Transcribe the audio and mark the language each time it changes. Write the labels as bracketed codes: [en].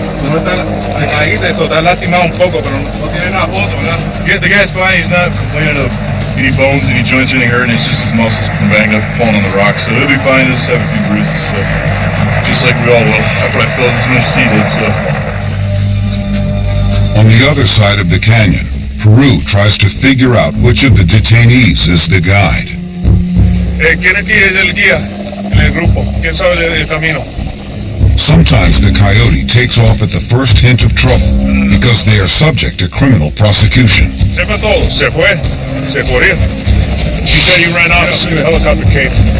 [es] No está, ahí está lastimado un poco, pero no tiene nada foto, ¿verdad? [en] Yeah, the guy's fine. He's not complaining of any bones, any joints, or anything hurting. It's just his muscles been banged up, falling on the rocks. So he'll be fine. He'll just have a few bruises. So just like we all will. I probably felt as much as he did. So. On the other side of the canyon, Peru tries to figure out which of the detainees is the guide. [es] ¿Quién aquí es el guía en el grupo? ¿Quién sabe el camino? [en] Sometimes the coyote takes off at the first hint of trouble because they are subject to criminal prosecution. [es] Se fue todo. Se fue. Se fue. [en] He said he ran off as soon as the helicopter came.